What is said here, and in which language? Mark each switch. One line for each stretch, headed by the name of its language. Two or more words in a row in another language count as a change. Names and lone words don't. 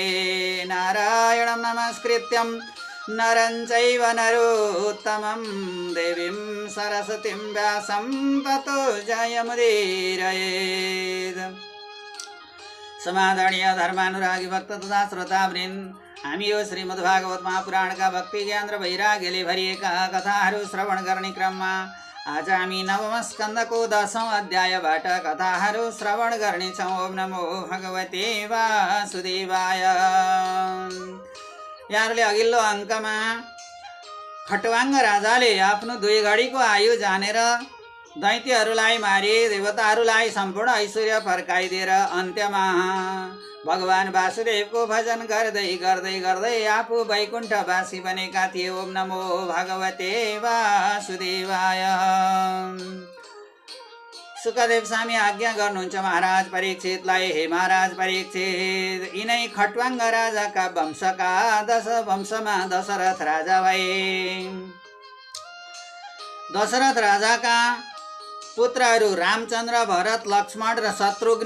Sanskrit: नारायणं नमस्कृत्यं नरं चैव नरोत्तमं देवीं सरस्वतीं व्यासं ततो जयमुदीरयेत्।
Nepali: समादरणीय धर्मानुरागी भक्त तथा श्रोतावृन्द, हामी यो श्रीमद् भागवत महापुराणका भक्ति ज्ञान र वैराग्यले भरिएका कथाहरू श्रवण गर्ने क्रममा आज हामी नवम स्कन्धको 10औं अध्यायबाट कथाहरू श्रवण गर्नेछौँ।
Sanskrit: ओम नमो भगवते वासुदेवाय।
Nepali: यहाँहरूले अघिल्लो अङ्कमा खट्वाङ्ग राजाले आफ्नो 2 घडीको आयु जानेर दैत्यहरूलाई मारी देवताहरूलाई सम्पूर्ण ऐश्वर्य फर्काइदिएर अन्त्यमा भगवान वासुदेवको भजन गर्दै गर्दै गर्दै आफू वैकुण्ठवासी बनेका थिए।
Sanskrit: ओम नमो भगवते वासुदेवाय।
Nepali: सुखदेव स्वामी आज्ञा गर्नुहुन्छ महाराज परीक्षितलाई, हे महाराज परीक्षित, यिनै खट्वाङ्ग राजाका वंशका 10 वंशमा दशरथ राजा भए। दशरथ राजाका पुत्रहरू रामचन्द्र, भरत, लक्ष्मण र शत्रुघ्न।